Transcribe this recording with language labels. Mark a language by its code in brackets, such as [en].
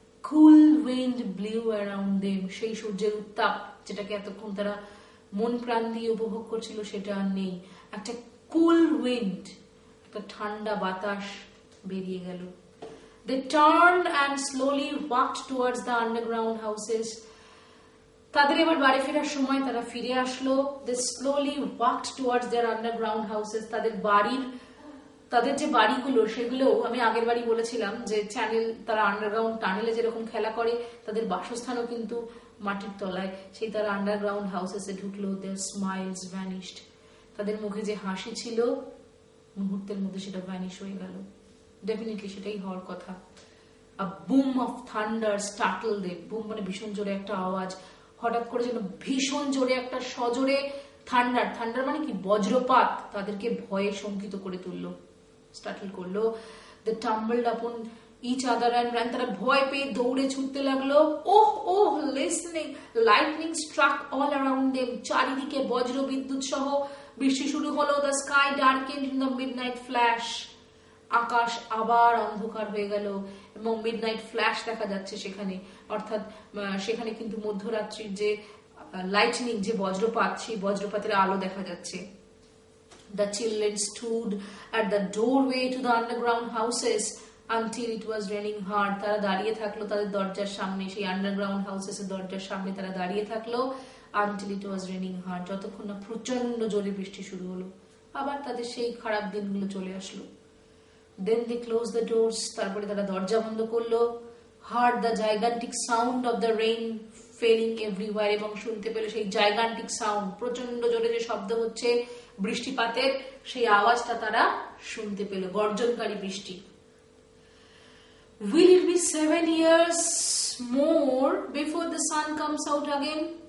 [en] Cool wind blew around them. [bn] সেই সূর্যের উত্তাপ, যেটাকে এতক্ষণ তারা মন প্রাণ দিয়ে উপভোগ করছিল, সেটা আর নেই। একটা কুল উইন্ড, একটা ঠান্ডা বাতাস বেরিয়ে গেল। [en] They turned and slowly walked towards the underground houses. [bn] তাদের এবার বাড়ি ফেরার সময় তারা ফিরে আসলো। [en] They slowly walked towards their underground houses. [bn] তাদের বাড়ির তাদের যে বাড়িগুলো সেগুলো আমি আগের বাড়ি বলেছিলাম যে চ্যানেল, তারা আন্ডারগ্রাউন্ড টানেলে যেরকম খেলা করে, তাদের বাসস্থানও কিন্তু মাটির তলায়। সেই তারা আন্ডারগ্রাউন্ড হাউসেসে ঢুকলো, [en] their smiles vanished, [bn] তাদের মুখে যে হাসি ছিল মুহূর্তের মধ্যে সেটা ভ্যানিশ হয়ে গেল। ডেফিনেটলি সেটাই হওয়ার কথা। [en] A boom of thunder startled them. [bn] Broom মানে ভীষণ জোরে একটা আওয়াজ, হঠাৎ করে যেন ভীষণ জোরে একটা সজোরে থান্ডার, থান্ডার মানে কি বজ্রপাত, তাদেরকে ভয়ে শঙ্কিত করে তুললো, স্টার্টল করলো। [en] They tumbled upon each other and ran. [bn] তারা ভয় পেয়ে দৌড়ে ছুটতে লাগলো। [en] Oh listening, lightning struck all around them. [bn] চারিদিকে বজ্র বিদ্যুৎ সহ বৃষ্টি শুরু হলো। [en] The sky darkened in the midnight flash. [bn] আকাশ আবার অন্ধকার হয়ে গেল এবং মিডনাইট ফ্ল্যাশ দেখা যাচ্ছে সেখানে, অর্থাৎ সেখানে কিন্তু মধ্যরাত্রির যে লাইটনিং, যে বজ্রপাত, সেই বজ্রপাতের আলো দেখা যাচ্ছে। [en] The children stood at the doorway to the underground houses until it was raining hard. [bn] তারা দাঁড়িয়ে থাকলো তাদের দরজার সামনে, সেই আন্ডারগ্রাউন্ড হাউসেস এর দরজার সামনে তারা দাঁড়িয়ে থাকলো [en] until it was raining hard, [bn] যতক্ষণ না প্রচন্ড জোরে বৃষ্টি শুরু হলো। আবার তাদের সেই খারাপ দিনগুলো চলে আসলো। [en] Then they closed the doors. [bn] তারপরে তারা দরজা বন্ধ করলো। [en] Heard the gigantic sound of the rain falling everywhere. [bn] এবং শুনতে পেল সেই [en] gigantic sound, [bn] প্রচন্ড জোরে যে শব্দ হচ্ছে বৃষ্টিপাতের, সেই আওয়াজটা তারা শুনতে পেল, গর্জনকারী বৃষ্টি। [en] Will it be 7 years more before the sun comes out again?